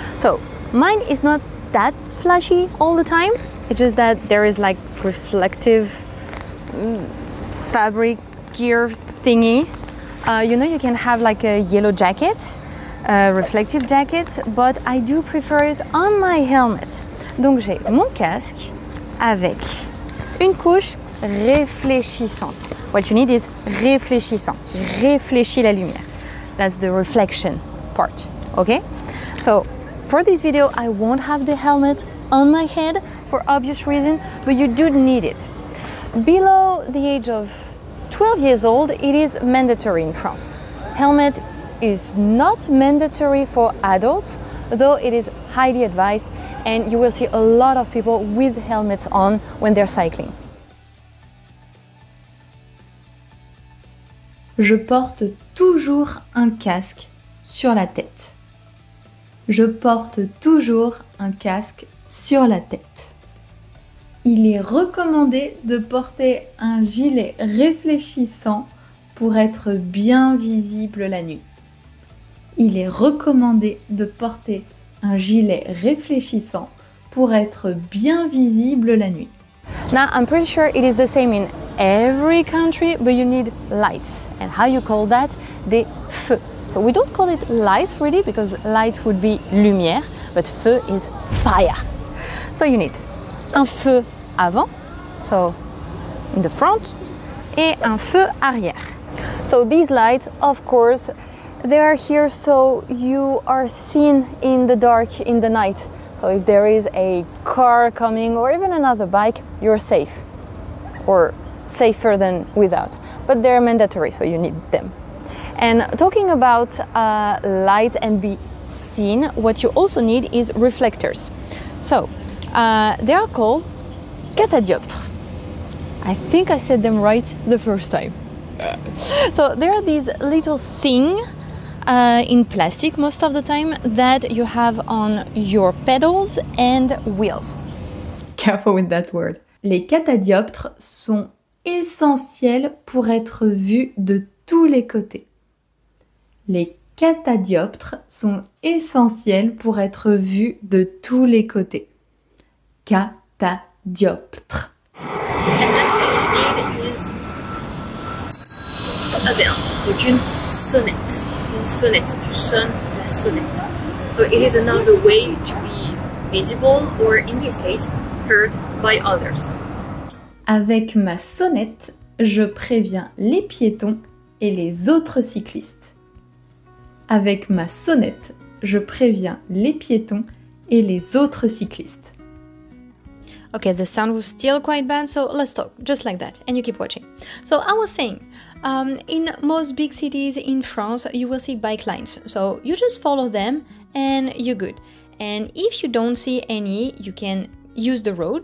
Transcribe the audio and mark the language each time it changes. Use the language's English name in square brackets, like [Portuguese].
[English] So mine is not that flashy all the time. It's just that there is like reflective fabric gear thingy. You know, you can have like a yellow jacket, reflective jacket, but I do prefer it on my helmet. [French] Donc j'ai mon casque avec une couche réfléchissante. [English] What you need is [French] réfléchissant, qui réfléchit la lumière. [English] That's the reflection part, okay? So for this video, I won't have the helmet on my head for obvious reason, but you do need it. Below the age of 12 years old, it is mandatory in France. Helmet is not mandatory for adults, though it is highly advised, and you will see a lot of people with helmets on when they're cycling. [French] Je porte toujours un casque sur la tête. Je porte toujours un casque sur la tête. Il est recommandé de porter un gilet réfléchissant pour être bien visible la nuit. Il est recommandé de porter un gilet réfléchissant pour être bien visible la nuit. [English] Now, I'm pretty sure it is the same in every country, but you need lights. And how you call that? [French] Des feux. [English] So we don't call it lights really, because lights would be lumière, but feu is fire. So you need [French] un feu avant, [English] so in the front, [French] et un feu arrière. [English] So these lights, of course, they are here so you are seen in the dark in the night. So if there is a car coming or even another bike, you're safe, or safer than without. But they're mandatory, so you need them. And talking about lights and be seen, what you also need is reflectors. So they are called catadioptres. I think I said them right the first time. So there are these little things in plastic most of the time that you have on your pedals and wheels. Careful with that word. [French] Les catadioptres sont essentiels pour être vus de tous les côtés. Les catadioptres sont essentiels pour être vus de tous les côtés. Catadioptre. [English] And last thing you need is a bell, [French] donc une sonnette. Une sonnette, tu sonnes la sonnette. [English] So it is another way to be visible, or in this case, heard by others. [French] Avec ma sonnette, je préviens les piétons et les autres cyclistes. Avec ma sonnette, je préviens les piétons et les autres cyclistes. [English] Okay, the sound was still quite bad, so let's talk, just like that, and you keep watching. So I was saying, in most big cities in France, you will see bike lines. So you just follow them and you're good. And if you don't see any, you can use the road.